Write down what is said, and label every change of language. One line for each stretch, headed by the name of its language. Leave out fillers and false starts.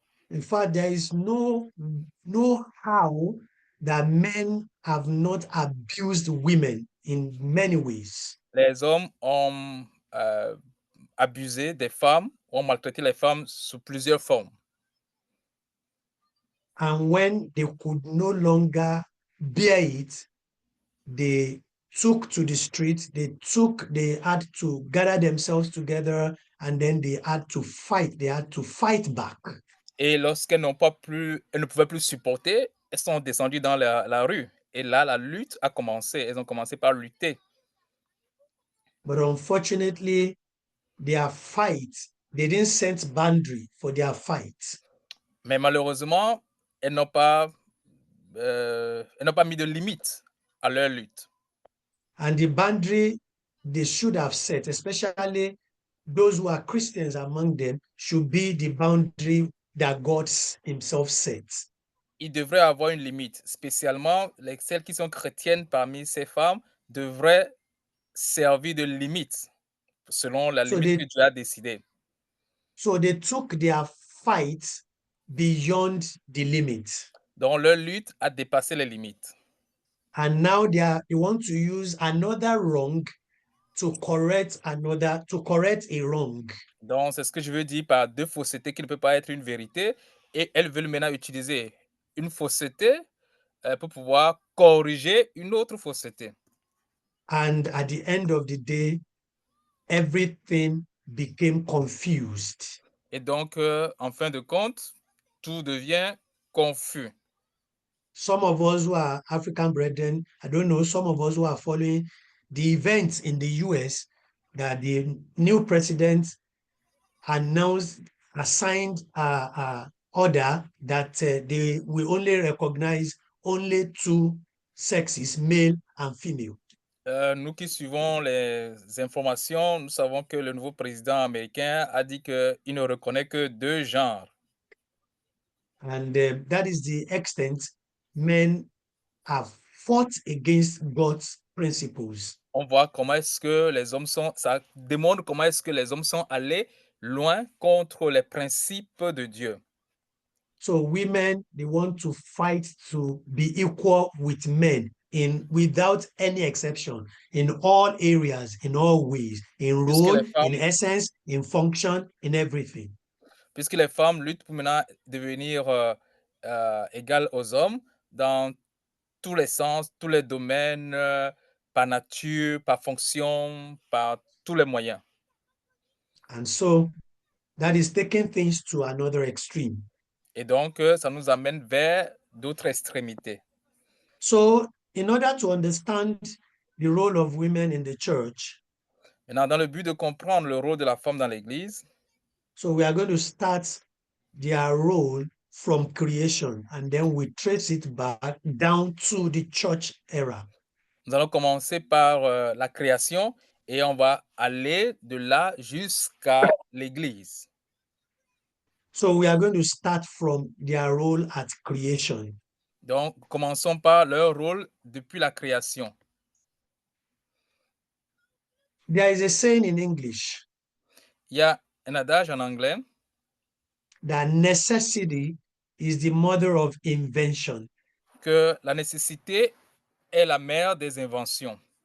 English: In fact, there is no how that men have not abused women in many ways.
French: Les hommes ont abusé des femmes, ont maltraité les femmes sous plusieurs formes.
English: And when they could no longer bear it, they took to the street, they had to gather themselves together, and then they had to fight back.
French: Et lorsqu'elles elles ne pouvaient plus supporter, elles sont descendues dans la rue. Et là, la lutte a commencé. Elles ont commencé par lutter.
English: But unfortunately, their fight, they didn't set boundary for their fight.
French: Mais malheureusement, elles n'ont pas mis de limite à leur lutte.
English: And the boundary they should have set, especially those who are Christians among them, should be the boundary that God himself sets.
French: Il devrait avoir une limite. Spécialement, celles qui sont chrétiennes parmi ces femmes devraient servir de limite selon la limite que Dieu a décidée.
English: So they took their fight beyond the limit.
French: Donc leur lutte a dépassé les limites.
English: And now they want to use another wrong to correct a wrong.
French: Donc c'est ce que je veux dire par deux faussetés qui ne peut pas être une vérité. Et elles veulent maintenant utiliser une fausseté pour pouvoir corriger une autre fausseté.
English: And at the end of the day, everything became confused.
French: Et donc, en fin de compte, tout devient confus.
English: Some of us who are African brethren, I don't know, some of us who are following the events in the US that the new president assigned order that they will only recognize only two sexes, male and female.
French: Nous qui suivons les informations, nous savons que le nouveau président américain a dit qu'il ne reconnaît que deux genres.
English: And that is the extent men have fought against God's principles.
French: On voit comment est-ce que les hommes ça démontre comment est-ce que les hommes sont allés loin contre les principes de Dieu.
English: So women, they want to fight to be equal with men without any exception, in all areas, in all ways, in role, in essence, in function, in everything.
French: Puisque les femmes luttent pour maintenant devenir égale aux hommes dans tous les sens, tous les domaines, par nature, par fonction, par tous les moyens.
English: And so that is taking things to another extreme.
French: Et donc, ça nous amène vers d'autres extrémités.
English: So, in order to understand the role of women in the church,
French: Maintenant, dans le but de comprendre le rôle de la femme dans l'Église,
English: so we are going to start their role from creation and then we trace it back down to the church era.
French: nous allons commencer par la création et on va aller de là jusqu'à l'Église.
English: So we are going to start from their role at creation.
French: Donc, commençons par leur rôle depuis la création.
English: There is a saying in English
French: Il y a un adage en anglais
English: that necessity is the mother of invention.
French: que la nécessité est la mère des inventions.